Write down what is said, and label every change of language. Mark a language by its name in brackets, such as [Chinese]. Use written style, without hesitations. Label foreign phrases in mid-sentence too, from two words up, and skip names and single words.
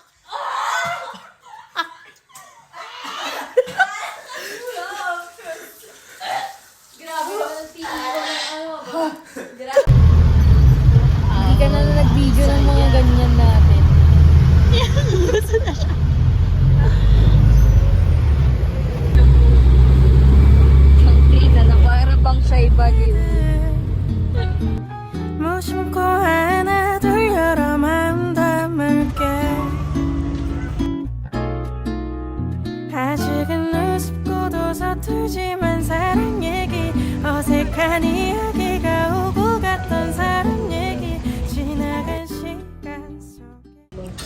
[Filipino] Hindi ka na nag-video ng mga ganyan natin. Gusto na siya. Ang tina na para bang siya'y baliw. [Korean] 무심코 하나 둘 여러 마음 담을게 아직은 우습고도 서툴지만 사랑 얘기 어색한 이야기가 오고 갔던 사람 얘기 지나간 시간 속에